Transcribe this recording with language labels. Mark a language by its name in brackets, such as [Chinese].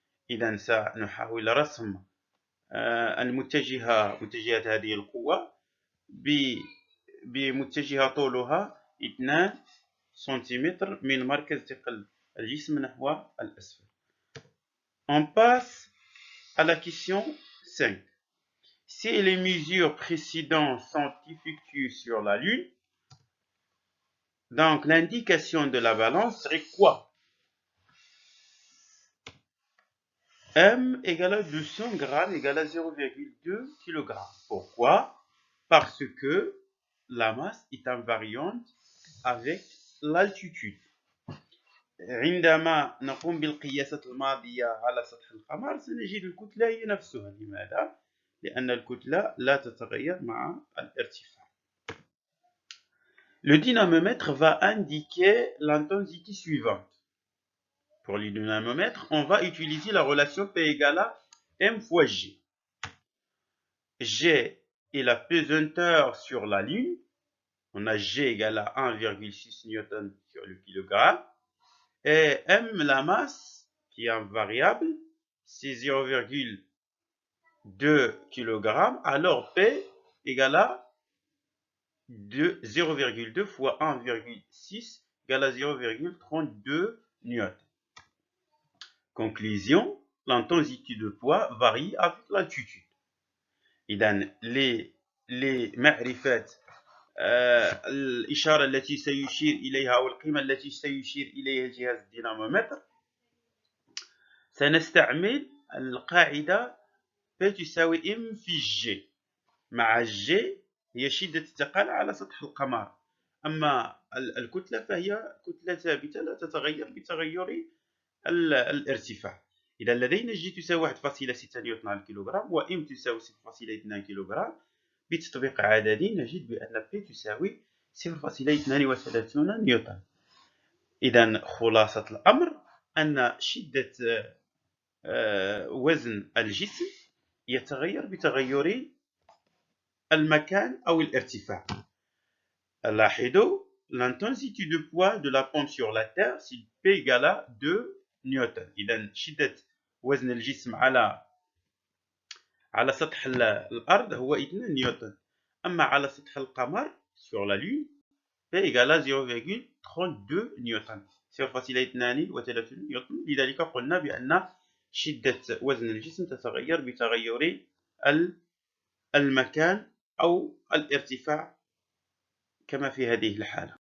[Arabic] إذا سنحاول رسم متجهات هذه القوة بمتجهة طولها 2 سنتيمتر من مركز ثقل الجسم نحو الأسفل. [French] On passe à la question 5. Si les mesures précédentes sont effectuées sur la Lune, donc l'indication de la balance serait quoi? M égale à 200 grammes égale à 0,2 kg. Pourquoi? Parce que la masse est invariante avec l'altitude. [Arabic] عندما نقوم بالقياسات الماضية على سطح القمر سنجد الكتلة هي نفسها. لماذا؟ لأن الكتلة لا تتغير مع الارتفاع. [French] Le dynamomètre va indiquer l'intensité suivante. Pour le dynamomètre, on va utiliser la relation P égale à M fois G. G est la pesanteur sur la Lune. On a G égale à 1,6 newton sur le kilogramme. Et M, la masse, qui est un variable, c'est 0,2 kg. Alors P égale à 0,2 fois 1,6 égale à 0,32 newton. Conclusion, l'intensité de poids varie avec l'altitude. [Arabic] إذن les معرفة الإشارة التي سيشير إليها أو القيمة التي سيشير إليها جهاز الدينامومتر، سنستعمل القاعدة P تساوي M في G، مع G هي شدة الثقل على سطح القمر، أما الكتلة فهي كتلة ثابتة لا تتغير بتغير الارتفاع. إذا لدينا G تساوي 1.6 نيوتن على الكيلوغرام و M تساوي 0.2 كيلوغرام. بتطبيق عددي نجد بأن P تساوي 0.32 نيوتن. إذا خلاصة الأمر أن شدة وزن الجسم يتغير بتغير المكان أو الارتفاع. لاحظوا [French] l'intensité de poids de la pomme sur la Terre c'est P égale à 2 نيوتن. [Arabic] إذا شدة وزن الجسم على سطح الأرض هو 2 نيوتن. أما على سطح القمر [French] sur la lune P égale [Arabic] 0,32 نيوتن. يصير فاصلة 32 نيوتن. لذلك قلنا بأن شدة وزن الجسم تتغير بتغير المكان أو الارتفاع كما في هذه الحالة.